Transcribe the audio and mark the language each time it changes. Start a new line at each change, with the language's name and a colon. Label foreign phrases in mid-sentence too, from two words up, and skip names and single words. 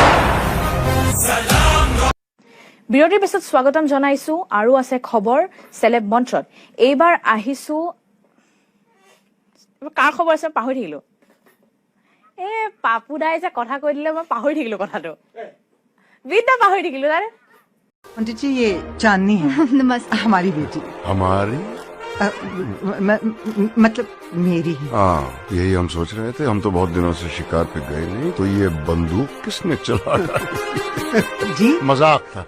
Assamese: বিৰতিৰ পিছত স্বাগতম জনাইছো আৰু আছে খবৰ চেলেব মঞ্চত। এইবাৰ আহিছো, কাৰ খবৰ আছে পাহৰি থাকিলো। পাপু দাই যে কথা কৈ দিলে মই পাহৰি থাকিলো কথাটো, বিদ্যা পাহৰি থাকিলো। তাৰে
Hindi: पंडित जी ये चांदनी है। नमस्ते। हमारी बेटी। हमारी मतलब मेरी ही। हाँ, यही हम सोच रहे थे। हम तो बहुत दिनों से शिकार पे गए नहीं, तो ये बंदूक किसने चला जी मजाक था।